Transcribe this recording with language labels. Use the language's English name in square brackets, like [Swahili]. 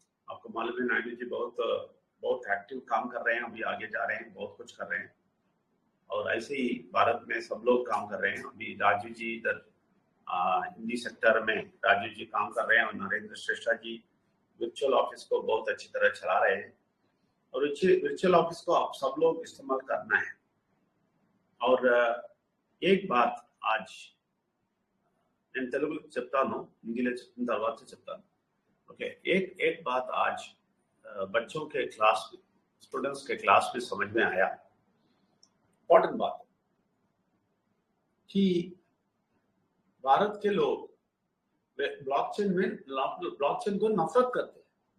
[Hindi] आपको मालूम है नायडू जी बहुत एक्टिव काम कर रहे हैं, अभी आगे जा रहे हैं, बहुत कुछ कर रहे हैं, और ऐसे ही भारत में सब लोग काम कर रहे हैं. अभी राजू जी इधर हिंदी सेक्टर में राजू जी काम कर रहे हैं, और नरेंद्र श्रेष्ठा जी वर्चुअल ऑफिस को बहुत अच्छी तरह चला रहे हैं. और वर्चुअल ऑफिस को आप सब लोग इस्तेमाल करना है. और एक बात आज [Telugu] నేను తెలుగులో చెప్తాను, హిందీలో చెప్పిన తర్వాత చెప్తాను. [Hindi] ओके, एक बात आज बच्चों के क्लास में, स्टूडेंट्स के क्लास में समझ में आया, इम्पोर्टेंट बात, कि भारत के लोग ब्लॉकचेन को नफरत करते हैं.